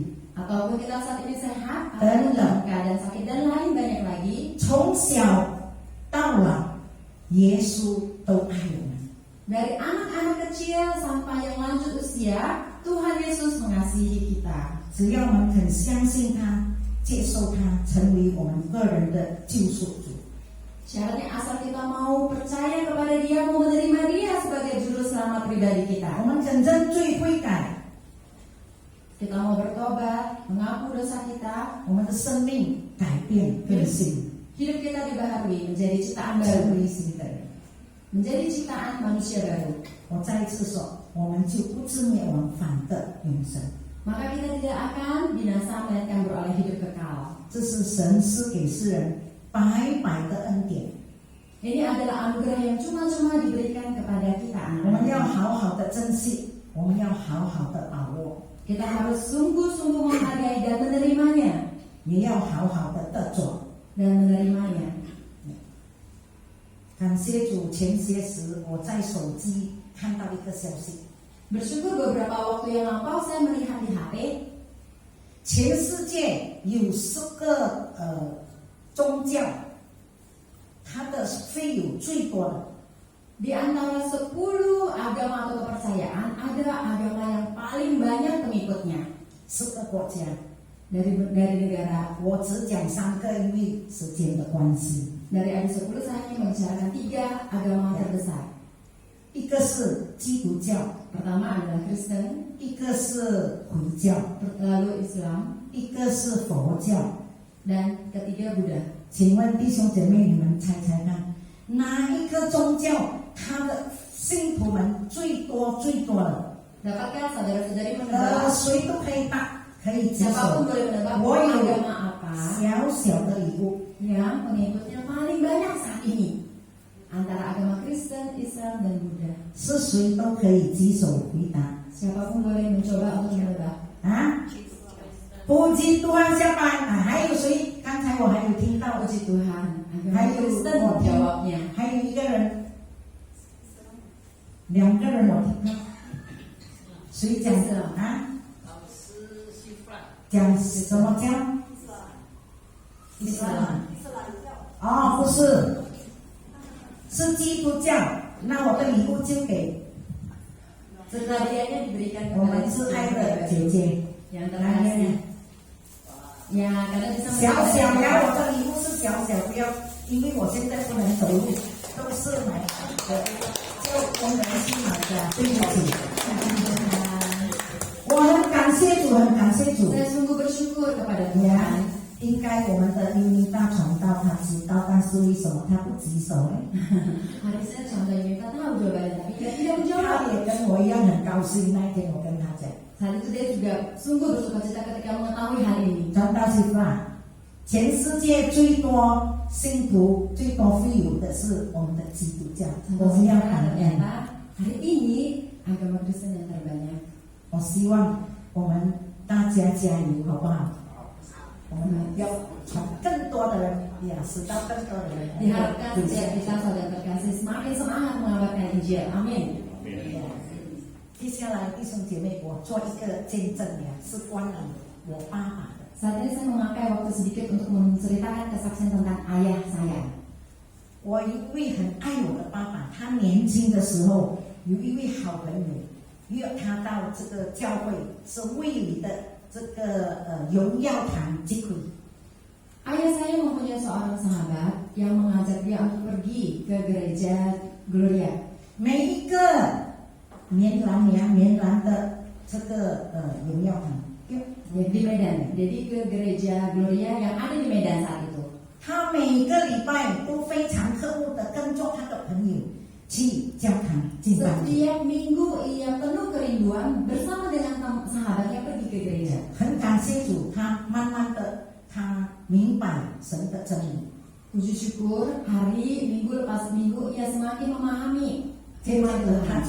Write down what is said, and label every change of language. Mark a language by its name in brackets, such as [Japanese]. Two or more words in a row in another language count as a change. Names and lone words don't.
[Indonesian] ataupun kita saat ini sehat atau Dan- dalam keadaan sakit dan lain banyak lagi, [Chinese] 从小到老，耶稣都爱我们。 [Indonesian] dari anak-anak kecil sampai yang lanjut usia, Tuhan Yesus mengasihi kita. [Chinese] 只要我们肯相信他，接受他，成为我们个人的救赎主。 [Indonesian] Syaratnya asal kita mau percaya kepada Dia, mau menerima Dia sebagai juru selamat pribadi [Chinese] 我 [Indonesian] kita. [Chinese] 们肯认罪悔改， [Indonesian] Kita mau bertobat, mengaku dosa kita, [Chinese] 我们的生命改变更新， [Indonesian] hidup kita dibaharui menjadi ciptaan [Chinese] 成 [Indonesian] baru, [Chinese] 为新的人。 [Indonesian] menjadi ciptaan manusia baru. [Chinese] 我再一次说，我们就不至灭亡，反得永生。 [Indonesian] Maka kita tidak akan binasa melainkan beroleh hidup kekal. [Chinese] 这是神赐给世人白白的恩典， [Indonesian] Ini adalah anugerah yang cuma-cuma diberikan kepada kita [Chinese] 我们要 [Indonesian] anak-anak. [Chinese] 好好的珍惜，我们要好好的把握， [Indonesian] Kita harus sungguh-sungguh menghargai dan menerimanya [Chinese] 也要好好的得着。 [Indonesian] dan menerimanya. [Chinese] 感谢主，前些时我在手机看到一个消息， [Indonesian] Bersyukur beberapa waktu yang lampau saya melihat di HP, [Chinese] 全世界有10个宗教，它的会友最多的 [Indonesian] di antara 10 agama atau kepercayaan ada agama yang paling banyak pengikutnya [Chinese] 10 个国家， [Indonesian] dari negara. [Chinese] 我只讲3个，因为时间的关系。 [Indonesian] Dari ada 10 saya hanya membicarakan 3 agama terbesar. [Chinese] 一个是基督教， [Indonesian] Pertama adalah Kristen, [Chinese] 一个是回教， [Indonesian] lalu Islam, [Chinese] 一个是佛教。 [Indonesian] dan ketiga Buddha. [Chinese] 请问弟兄姐妹，你们猜猜看，哪一个宗教它的信徒们最多的？ [Indonesian] Dapatkah saudara-saudari menebak? [Chinese] 谁都可以答，可以举 [Indonesian] Siapapun [Chinese] 手。 [Indonesian] boleh menebak [Chinese] 我有 [Indonesian] agama apa [Chinese] 小的礼物， [Indonesian] yang pengikutnya paling banyak saat ini antara agama Kristen, Islam, dan Buddha. [Chinese] 是谁都可以举手回答 [Indonesian] Siapapun boleh mencoba untuk menebak. 啊！ [Chinese] 不基督啊，下班啊，还有谁？刚才我还有听到， [Indonesian] Puji Tuhan, agama Ayo, Kristen mau jawabnya. [Chinese] 还有一个人，2个人我听到，谁讲的啊？讲什么教？伊斯兰。哦，不是，是基督教。那我的礼物就给 [Indonesian] Hadiahnya diberikan [Chinese] 我 [Indonesian] kepada [Chinese] 们是爱的姐姐， [Indonesian] yang [Chinese] 来来 [Indonesian] terkasih. [Chinese] 来。 [Indonesian] Ya, karena bisa [Chinese] 小小呀，我的礼物是小小，不要，因为我现在不能走路，都是买的，就工人去买的，对不起。我很感谢主，很感谢主。 [Indonesian] Saya sungguh bersyukur kepada 呀 Tuhan.， [Chinese] 应该我们的优尼大传道他知道，但是为什么他不举手呢？ [Indonesian] Harusnya contohnya kita tahu jawabannya, tapi dia tidak menjawab. [Chinese] 他也跟我一样很高兴。那一天我跟他讲， [Indonesian] Saat itu dia juga sungguh bersukacita ketika mengetahui hal ini. [Chinese] 传道师傅啊，全世界最多信徒、最多会友的是我们的基督教，我们要感恩。 [Indonesian] Ternyata hari ini agama Kristen yang terbanyak. [Chinese] 我希望我们大家加油，好不好？我们要从更多的人呀，使到更多的人 [Indonesian] Diharapkan setiap kita saudara terkasih semakin semangat mengabarkan Injil. Amin. [Chinese] 接下来弟兄姐妹，我做一个见证呀，是关于我爸爸的。 [Indonesian] Saat ini saya memakai waktu sedikit untuk menceritakan kesaksian tentang ayah saya. [Chinese] 我一位很爱我的爸爸，他年轻的时候有一位好朋友约他到这个教会，是卫理的这个荣耀堂聚会。 [Indonesian] Ayah saya mempunyai seorang sahabat yang mengajak dia untuk pergi ke gereja Gloria. [Chinese] 每一个棉兰的这个荣耀堂， [Indonesian] Di Medan, jadi ke gereja Gloria yang ada di Medan saat itu. [Chinese] 他每个礼拜都非常刻苦的跟着他的朋友去教堂敬拜。 [Indonesian] Setiap minggu ia penuh kerinduan bersama dengan sahabatnya pergi ke gereja. [Chinese] 很感谢主，他慢慢的他明白神的真理。 [Indonesian] Puji syukur hari minggu lepas minggu ia semakin memahami [Chinese] 接着 [Indonesian] firman [Chinese] 呢，他